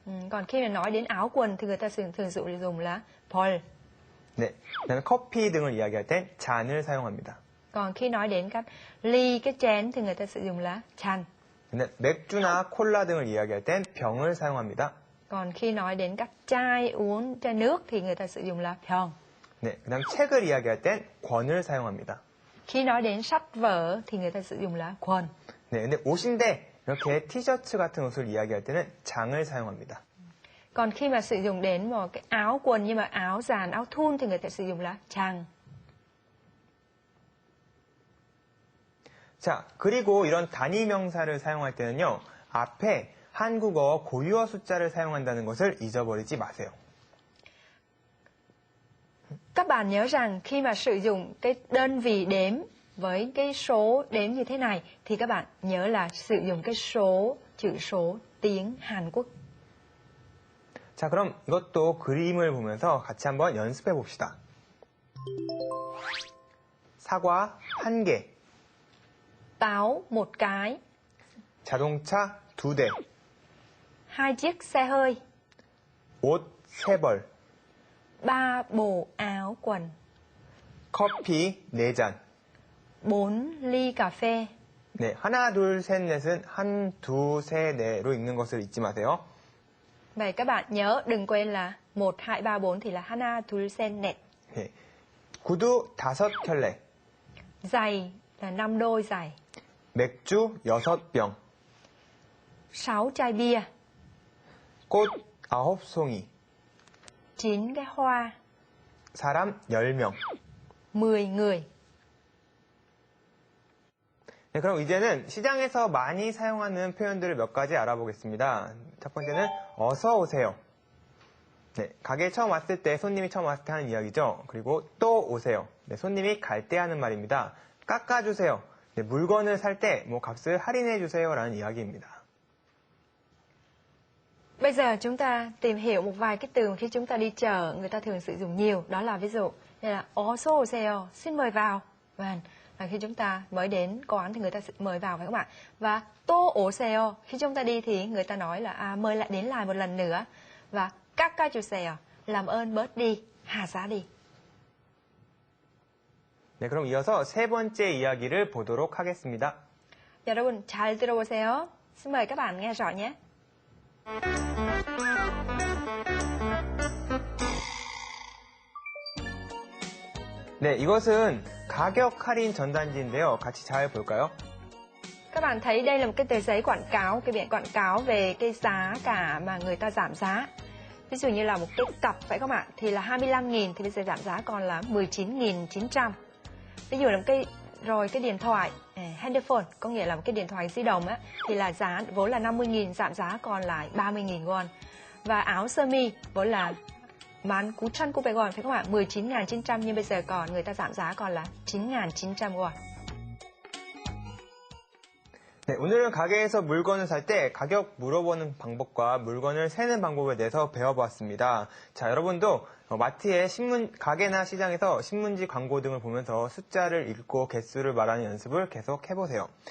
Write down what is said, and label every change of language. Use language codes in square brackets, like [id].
[vi] Còn khi mà nói đến áo quần thì người ta thường dùng là 벌. [ko] 네, 그다음에 커피 등을 이야기할 땐 잔을 사용합니다. [vi] Còn khi nói đến các ly, cái chén thì người ta sử dụng là 잔. [ko] 네, 맥주나 콜라 등을 이야기할 땐 병을 사용합니다. [vi] Còn khi nói đến các chai nước thì người ta sử dụng là 병. [ko] 네, 그다음 책을 이야기할 땐 권을 사용합니다. [vi] Khi nói đến sách vở thì người ta sử dụng là 권. [ko] 네, 근데 옷인데 이렇게 티셔츠 같은 옷을 이야기할 때는 장을 사용합니다. [vi] Còn khi mà sử dụng đến một cái áo quần nhưng mà áo dàn, áo thun thì người ta sử dụng là trang. [ko] 자, 그리고 이런 단위 명사를 사용할 때는요, 앞에 한국어 고유어 숫자를 사용한다는 것을 잊어버리지 마세요. [vi] Các bạn nhớ rằng khi mà sử dụng cái đơn vị đếm với cái số đếm như thế này thì các bạn nhớ là sử dụng cái chữ số tiếng Hàn Quốc. [ko] 자, 그럼 이것도 그림을 보면서 같이 한번 연습해 봅시다. 사과 1개, [vi] Táo một cái, [ko] 자동차 2대, [vi] 2 chiếc xe hơi, [ko] 옷 3벌, [vi] 3 bộ áo quần, [ko] 커피 4잔. [vi] 4 ly cà phê. [ko] 네, 하나, 둘, 셋, 넷은 한, 두, 세, 네로 읽는 것을 잊지 마세요. [vi] Vậy các bạn nhớ đừng quên là 1, 2, 3, 4 thì là [ko] 하나, 둘, 셋, 넷. 네, 구두 5켤레, [vi] Giày là 5 đôi giày, [ko] 맥주 6병, [vi] 6 chai bia, [ko] 꽃 9송이, [vi] 9 cái hoa, [ko] 사람 10명. [vi] 10 người. [ko] 네, 그럼 이제는 시장에서 많이 사용하는 표현들을 몇 가지 알아보겠습니다. 첫 번째는 어서 오세요. 네, 가게에 처음 왔을 때, 손님이 처음 왔을 때 하는 이야기죠. 그리고 또 오세요. 네, 손님이 갈 때 하는 말입니다. 깎아주세요. 네, 물건을 살 때 값을 할인해주세요 라는 이야기입니다. [vi] Bây giờ chúng ta tìm hiểu một vài cái từ khi chúng ta đi chợ người ta thường sử dụng nhiều. Đó là ví dụ như là [ko] 어서 오세요, [vi] xin mời vào. Và khi chúng ta mới đến quán thì người ta sẽ mời vào phải không ạ? Và [ko] 또 오세요, [vi] khi chúng ta đi thì người ta nói là mời lại đến lại một lần nữa. Và [ko] 깎아주세요, [vi] làm ơn bớt đi, hạ giá đi. [ko] 네, 그럼 이어서 세 번째 이야기를 보도록 하겠습니다. 여러분 잘 들어보세요. [vi] xin mời các bạn nghe rõ nhé. [ko] 네, 이것은 가격 할인 전단지인데요. 같이 잘 볼까요? [vi] Các bạn thấy đây là một cái tờ giấy quảng cáo, cái biển quảng cáo về cái giá cả mà người ta giảm giá. Ví dụ như là một cái cặp phải không ạ? Thì là 25.000 thì bây giờ giảm giá còn là 19.900. Ví dụ là cái điện thoại handphone, có nghĩa là một cái điện thoại di động á, thì là giá vốn là 50.000, giảm giá còn lại 30.000 won. Và áo sơ mi vốn là 19,900 phải không ạ? 19.900 nhưng bây giờ còn người ta giảm giá còn là 9.900 won. [ko] 네, 오늘은 가게에서 물건을 살 때 가격 물어보는 방법과 물건을 세는 방법에 대해서 배워보았습니다. 자, 여러분도 마트에 가게나 시장에서 신문지 광고 등을 보면서 숫자를 읽고 개수를 말하는 연습을 계속 해보세요.